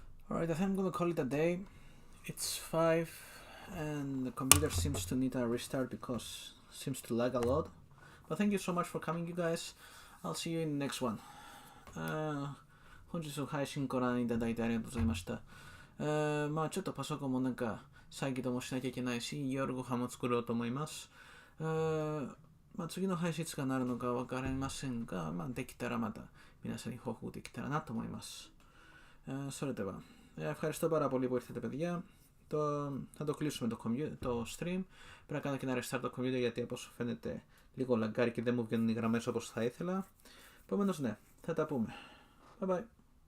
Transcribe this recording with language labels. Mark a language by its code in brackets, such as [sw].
[en] Alright, I think I'm gonna call it a day. It's 5 and the computer seems to need a restart because it seems to lag a lot. But thank you so much for coming, you guys. I'll see you in the next one. [ja] 本日の配信ご覧いただいてありがとうございました。まあちょっとパソコンもなんか再起動もしなきゃいけないし、夜ご飯も作ろうと思います。まあ次の配信いつかなるのかわかりませんが、まあできたらまた皆さんに報告できたらなと思います。 [el] それでは, ευχαριστώ πάρα πολύ που ήρθατε, παιδιά. Θα το κλείσουμε το stream. Πρέπει να κάνω και ένα restart το computer γιατί όπως φαίνεται λίγο λαγκάρει και δεν μου βγαίνουν οι γραμμές όπως θα ήθελα. Επομένως ναι, θα τα πούμε. Bye bye.